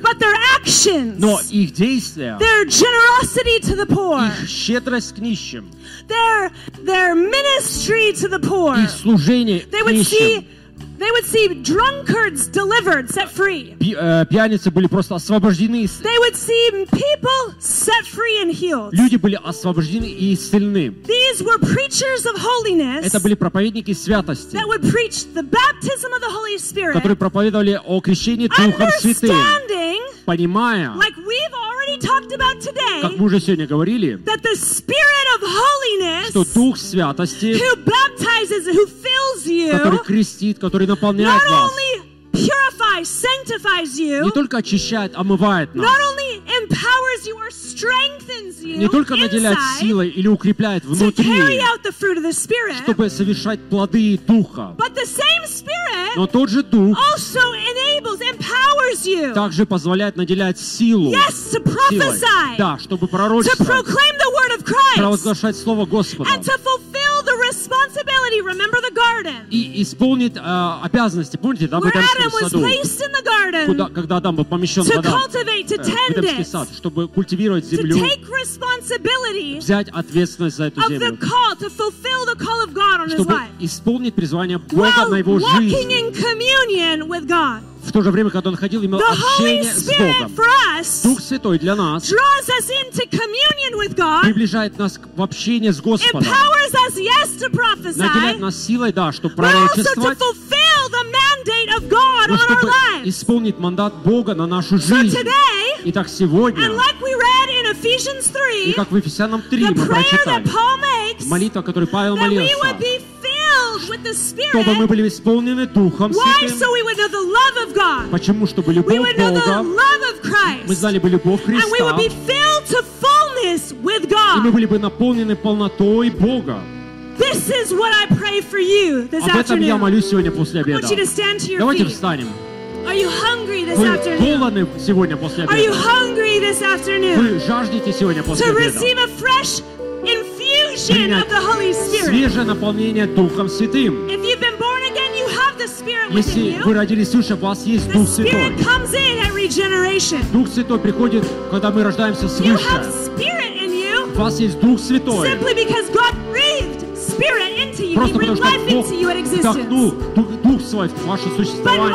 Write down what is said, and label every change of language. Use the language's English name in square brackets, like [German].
[English] But their actions. [Russian] Но их действия. [English] Their generosity to the poor. [Russian] Их щедрость к нищим. [English] Their ministry to the poor. [Russian] Их служение к нищим. [English] They would see drunkards delivered, set free. [Russian] Пьяницы были просто освобождены. [English] They would see people set free and healed. [Russian] Люди были освобождены и исцелены. [English] These were preachers of holiness. [Russian] Это были проповедники святости. [English] That would preach the baptism of the Holy Spirit. [Russian] Которые проповедовали о крещении Духом Святым. [English] Understanding. [Russian] Понимая. [English] Like we've already talked about today. [Russian] Как мы уже сегодня говорили. [English] That the Spirit of holiness. [Russian] Что Дух Святости. [English] Who baptizes, who fills you. [Russian] Который крестит, который наполняет вас. [English] Not only purifies, sanctifies you. [Russian] Не только очищает, омывает нас. [English] Not only empowers you or strengthens you. [Russian] Не только наделяет силой или укрепляет внутри. [English] To carry out the fruit of the Spirit. [Russian] Чтобы совершать плоды Духа. [English] But the same Spirit. [Russian] Но тот же Дух. [English] Also enables, empowers you. [Russian] Также позволяет наделять силу. [English] Yes, to prophesy. [Russian] Силой. Да, чтобы пророчествовать. [English] To proclaim the word of Christ. [Russian] Провозглашать слово Господа. [English] And to fulfill responsibility. Remember the garden. [Russian] И исполнит обязанности. Помните, да, в Эдемском саду. [English] Where Adam was placed in the garden. [Russian] Куда, когда Адам был помещен в Эдемский сад, чтобы культивировать землю. [English] To take responsibility. [Russian] Взять ответственность за эту землю. [English] Of the call to fulfill the call of God on his life. [Russian] Чтобы исполнить призвание Бога на его жизнь. [English] Walking in communion with God. [Russian] В то же время, когда он ходил, имел общение с Богом. Дух Святой для нас приближает нас в общение с Господом. [English] Empowers us, yes, to prophesy, [Russian] наделяет нас силой, да, чтобы пророчествовать, но чтобы исполнить мандат Бога на нашу жизнь. [English] So today, [Russian] итак, сегодня, [English] and like we read in Ephesians 3, [Russian] и как в Ефесянам 3 мы прочитали, молитва, которую Павел молился, чтобы мы были исполнены Духом Святым. [English] Why? So we would know the love of God. [Russian] Почему? Чтобы любовь Бога. Мы знали бы любовь Христа. [English] And we would be filled to fullness with God. [Russian] И мы были бы наполнены полнотой Бога. [English] This is what I pray for you this afternoon. [Russian] Об этом я молюсь сегодня после обеда. [English] I want you to stand to your [Russian] Давайте [English] feet. [Russian] Встанем. [English] Are you hungry this afternoon? [Russian] Вы голодны сегодня после обеда? [English] Are you hungry this afternoon? [Russian] Вы жаждете сегодня после [English] to [Russian] обеда? [English] Receive a fresh [Russian] свежее наполнение Духом Святым. [English] If you've been born again, you have the Spirit within you. [Russian] Если вы родились свыше, у вас есть Дух Святой. [English] The Spirit comes in at regeneration. [Russian] Дух Святой приходит, когда мы рождаемся свыше. [English] You have Spirit in you. [Russian] У вас есть Дух Святой. [English] Simply because God breathed Spirit into you. [Russian] Просто потому что Бог вдохнул Дух Свой в ваше существование.